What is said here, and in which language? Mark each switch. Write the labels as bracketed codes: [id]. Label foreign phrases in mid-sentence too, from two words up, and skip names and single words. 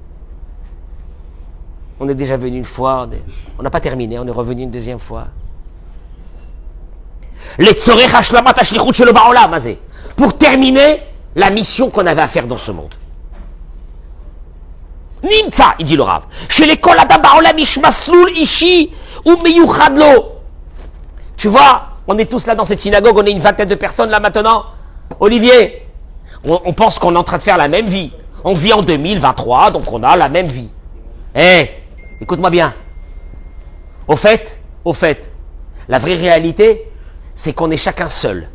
[fr] On est déjà venu une fois, on n'a pas terminé, on est revenu une deuxième fois. Pour terminer la mission qu'on avait à faire dans ce monde. [he] נמצא, [fr] il dit le Rav. Chez les [he] כל אדם בעולם יש מסלול אישי ומיוחד לו. [fr] Tu vois, on est tous là dans cette synagogue, on est une vingtaine de personnes là maintenant. Olivier, on pense qu'on est en train de faire la même vie. On vit en 2023, donc on a la même vie. Écoute-moi bien. Au fait, la vraie réalité, c'est qu'on est chacun seul.